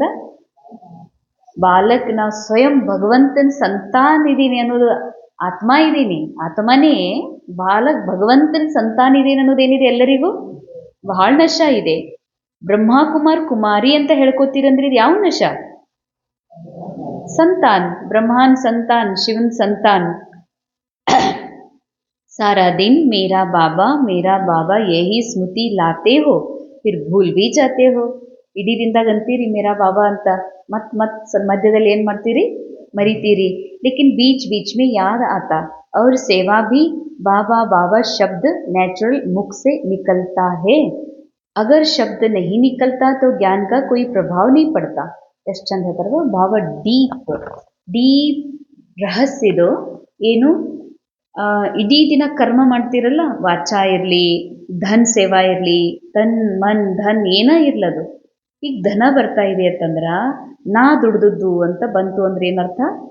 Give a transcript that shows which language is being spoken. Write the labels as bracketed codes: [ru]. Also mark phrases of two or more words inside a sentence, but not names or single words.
[kn] ಬಾಲಕ್, ನಾವು ಸ್ವಯಂ ಭಗವಂತನ ಸಂತಾನ ಇದ್ದೀನಿ ಅನ್ನೋದು, ಆತ್ಮ ಇದ್ದೀನಿ, ಆತ್ಮನೇ ಬಾಲಕ್ ಭಗವಂತನ ಸಂತಾನ ಇದ್ದೀನಿ ಅನ್ನೋದೇನಿದೆ ಎಲ್ಲರಿಗೂ ಬಹಳ ನಶ ಇದೆ. ಬ್ರಹ್ಮಕುಮಾರ್ ಕುಮಾರಿ ಅಂತ ಹೇಳ್ಕೊತೀರಂದ್ರೆ ಇದು ಯಾವ ನಶ? ಸಂತಾನ್, ಬ್ರಹ್ಮಾನ್ ಸಂತಾನ್, ಶಿವನ್ ಸಂತಾನ್. [hi] सारा दिन मेरा बाबा यही स्मृति लाते हो फिर भूल भी जाते हो. [kn] ಇಡೀ ದಿನದಾಗ ಅಂತೀರಿ [hi] मेरा बाबा [kn] ಅಂತ, ಮಧ್ಯದಲ್ಲಿ ಏನು ಮಾಡ್ತೀರಿ? ಮರಿತೀರಿ. [hi] लेकिन बीच बीच में याद आता और सेवा भी बाबा बाबा शब्द नेचुरल मुख से निकलता है. अगर शब्द नहीं निकलता तो ज्ञान का कोई प्रभाव नहीं पड़ता. [kn] ಎಷ್ಟು ಚಂದ ಹೇಳ್ತಾರ ಬಾಬಾ. ಡೀಪ್ ರಹಸ್ಯದು ಏನು? ಇಡೀ ದಿನ ಕರ್ಮ ಮಾಡ್ತಿರಲ್ಲ, ವಾಚ ಇರಲಿ, [hi] धन सेवा [kn] ಇರಲಿ, [hi] तन मन धन [kn] ಏನ ಇರ್ಲದು. ಈಗ ಧನ ಬರ್ತಾ ಇದೆ ಅಂತಂದ್ರೆ ನಾ ದುಡ್ದದ್ದು ಅಂತ ಬಂತು ಅಂದ್ರೆ ಏನರ್ಥ?